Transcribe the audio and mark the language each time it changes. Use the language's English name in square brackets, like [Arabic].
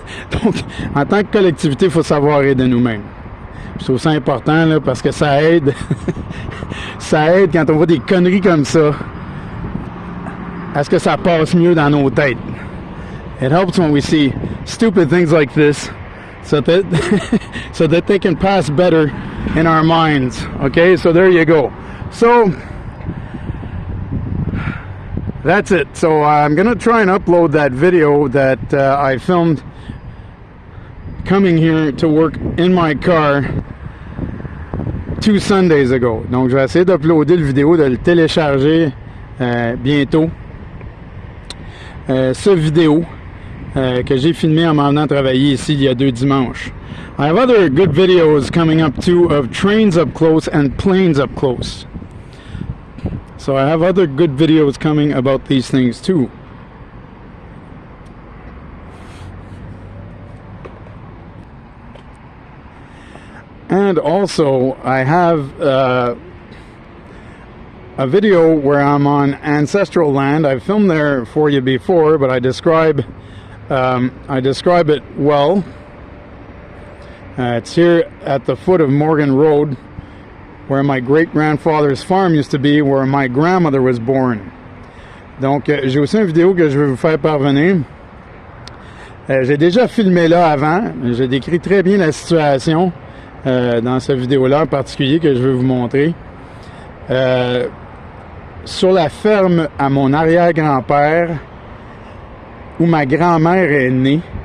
[French] Donc, en tant que collectivité, il faut savoir rire de nous-mêmes. Je trouve ça important là, parce que ça aide. Ça aide quand on voit des conneries comme ça, à ce que ça passe mieux dans nos têtes. [English] It helps when we see stupid things like this, so that they can pass better in our minds. Okay, so there you go. So that's it. So I'm gonna try and upload that video that I filmed coming here to work in my car 2 Sundays ago. [French] Donc je vais essayer d'uploader le vidéo, de le télécharger bientôt. Ce vidéo que j'ai filmé en m'en venant travailler ici il y a 2 dimanches. [English] I have other good videos coming up too, of trains up close and planes up close. So I have other good videos coming about these things too. And also I have a video where I'm on ancestral land. I've filmed there for you before, but I describe it well. It's here at the foot of Morgan Road, where my great-grandfather's farm used to be, where my grandmother was born. [French] Donc, j'ai aussi une vidéo que je vais vous faire parvenir. J'ai déjà filmé là avant. J'ai décrit très bien la situation dans cette vidéo-là en particulier que je vais vous montrer. Sur la ferme à mon arrière-grand-père, où ma grand-mère est née.